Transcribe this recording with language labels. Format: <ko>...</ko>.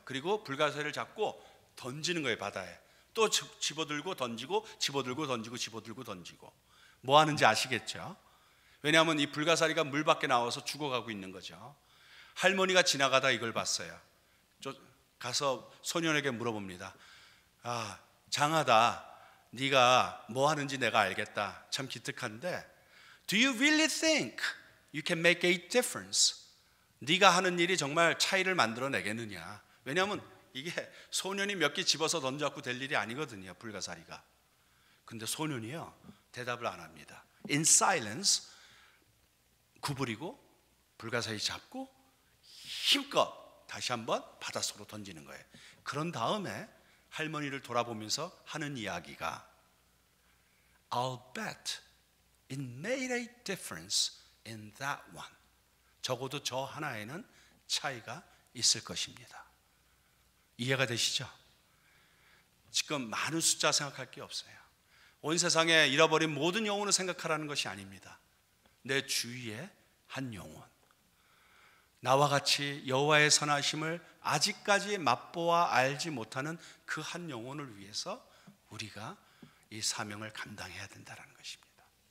<ko>그리고 불가사리를 잡고 던지는 거예요, 바다에. 또 집어들고 던지고, 집어들고 던지고, 집어들고 던지고. 뭐 하는지 아시겠죠? 왜냐하면 이 불가사리가 물 밖에 나와서 죽어가고 있는 거죠. 할머니가 지나가다 이걸 봤어요. 가서 소년에게 물어봅니다. 아, 장하다. 네가 뭐 하는지 내가 알겠다. 참 기특한데,</ko> <en>Do you really think you can make a difference?</en> <ko>네가 하는 일이 정말 차이를 만들어내겠느냐. 왜냐하면 이게 소년이 몇 개 집어서 던져갖고 될 일이 아니거든요, 불가사리가. 근데 소년이요, 대답을 안 합니다.</ko> <en>In silence,</en> <ko>구부리고 불가사리 잡고 힘껏 다시 한번 바닷속으로 던지는 거예요. 그런 다음에 할머니를 돌아보면서 하는 이야기가,</ko> <en>I'll bet it made a difference in that one.</en> <ko>적어도 저 하나에는 차이가 있을 것입니다. 이해가 되시죠? 지금 많은 숫자 생각할 게 없어요. 온 세상에 잃어버린 모든 영혼을 생각하라는 것이 아닙니다. 내 주위에 한 영혼, 나와 같이 여호와의 선하심을 아직까지 맛보아 알지 못하는 그 한 영혼을 위해서 우리가 이 사명을 감당해야 된다는 것입니다.</ko>